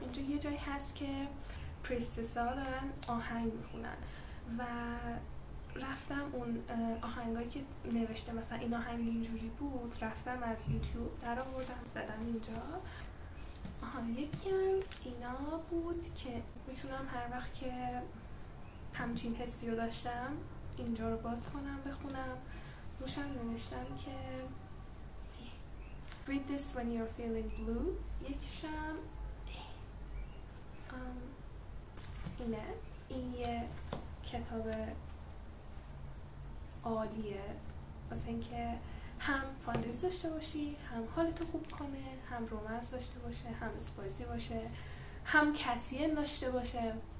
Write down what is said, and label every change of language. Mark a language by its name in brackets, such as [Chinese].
[Persian] اینجا یه جایی هست که پریستسا دارن آهنگ میخونن و رفتم اون آهنگایی که نوشته مثلا این آهنگ اینجوری بود، رفتم از یوتیوب در آوردم زدم اینجا. یکی هم اینا بود که میتونم هر وقت که همچین حسی رو داشتم اینجا رو باز کنم بخونم. روشم نوشتم که [English] read this when you're feeling blue. [Persian] یکیشم اینه. این یه کتاب عالیه واسه اینکه هم فانتزی داشته باشی، هم حالتو خوب کنه، هم رومنس داشته باشه، هم اسپایسی باشه، هم کسین داشته باشه.